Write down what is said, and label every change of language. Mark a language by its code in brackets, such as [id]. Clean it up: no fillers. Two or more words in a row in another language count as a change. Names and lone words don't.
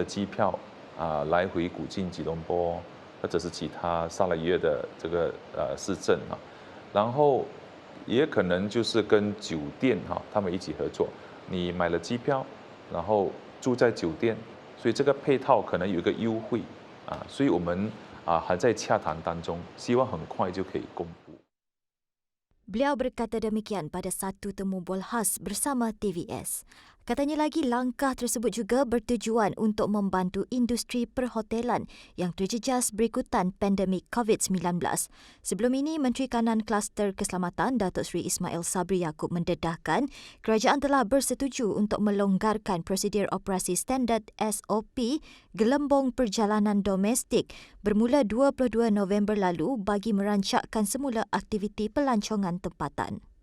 [zh] 机票来回古晋、吉隆坡或者是其他沙拉越的这个市镇啊，然后也可能就是跟酒店他们一起合作，你买了机票，然后住在酒店，所以这个配套可能有一个优惠所以我们还在洽谈当中，希望很快就可以公布。 [ms] Beliau berkata demikian pada satu temu bual khas bersama TVS. Katanya lagi langkah tersebut juga bertujuan untuk membantu industri perhotelan yang terjejas berikutan pandemik COVID-19. Sebelum ini, Menteri Kanan Kluster Keselamatan Datuk Seri Ismail Sabri Yaakob mendedahkan kerajaan telah bersetuju untuk melonggarkan prosedur operasi standard SOP gelembung perjalanan domestik bermula 22 November lalu bagi merancakkan semula aktiviti pelancongan tempatan.